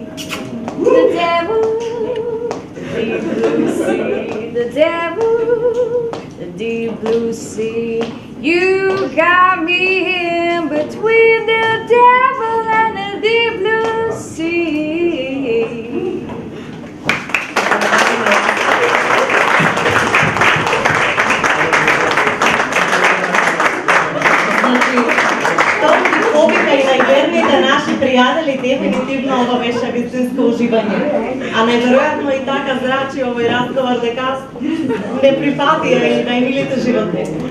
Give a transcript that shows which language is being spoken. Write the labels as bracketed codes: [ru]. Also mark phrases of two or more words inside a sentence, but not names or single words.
[en] The devil, the deep blue sea. The devil, the deep blue sea. You got me in between the devil and the deep blue sea. [mk] И најверните наши пријатели, дефинитивно ова беше вистинско уживање. А неверојатно и така зрачи овој разговор дека не прифатија и најмилите животни.